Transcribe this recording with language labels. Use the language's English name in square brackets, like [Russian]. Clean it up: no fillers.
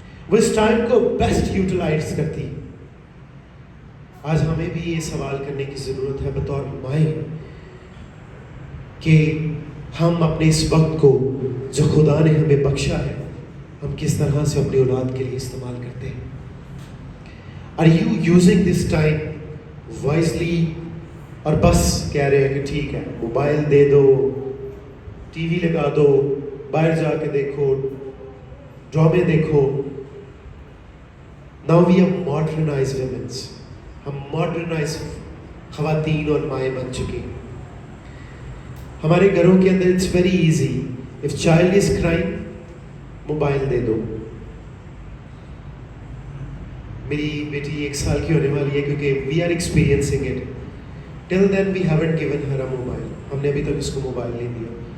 [Urdu] وہ اس ٹائم کو [English] best utilise [Urdu] کرتی. آج ہمیں بھی یہ سوال کرنے کی ضرورت ہے بطور مائیں کہ ہم اپنے اس وقت کو جو خدا نے ہمیں بخشا ہے، ہم کس طرح سے اپنی اولاد کے لیے استعمال کرتے ہیں. [English] Are you using this time wisely؟ [Urdu] اور بس کہہ رہے ہیں کہ ٹھیک ہے موبائل دے دو، ٹی وی لگا دو، باہر جا کے دیکھو، ڈرامے دیکھو. [English] Now we have modernized women. [Urdu] ہم ماڈرنائز خواتین اور مائیں بن چکے ہیں. ہمارے گھروں کے اندر [English] it's very easy, if child is crying [Urdu] mobile دے دو. میری بیٹی 1 سال کی ہونے والی ہے کیونکہ [English] We are experiencing it. Till then we haven't given her a mobile. [Urdu] ہم نے ابھی تک اس کو موبائل نہیں دیا.